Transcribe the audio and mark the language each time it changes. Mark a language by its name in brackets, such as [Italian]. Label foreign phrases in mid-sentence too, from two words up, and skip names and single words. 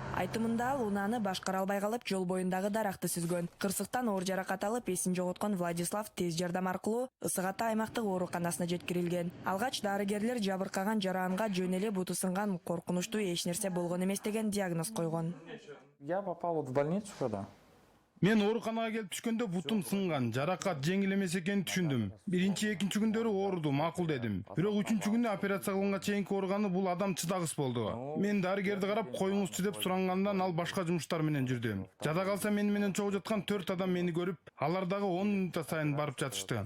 [Kyrgyz] Айтымында ал унааны башкара албай калып, жол боюндагы даракты сүзгөн. Кырсыктан оор жаракат алып, эсин жоготкон Владислав тез жардам аркылуу Ысык Ата аймактык ооруканасына жеткирилген. Алгач дарыгерлер жабыркаган жараанга жөн эле буту сынган, коркунучтуу эч нерсе болгон эмес деген диагноз койгон. [Russian] Я попал в больницу когда? [Kyrgyz] Мен ооруканага келип түшкөндө бутум сынган, жаракат жеңил эмес экенин түшүндүм. Биринчи, экинчи күндөрү ооруду, макул дедим. Бирок үчүнчү күндө операция кылганга чейинки ооруганы бул адам чыдагыс болду. Мен дарыгерди карап, коюңузчу деп сурангандан ал башка жумуштар менен жүрдү. Жада калса мени менен чогуу жаткан 4 адам мени көрүп, алар дагы 10 мүнөт сайын барып жатышты.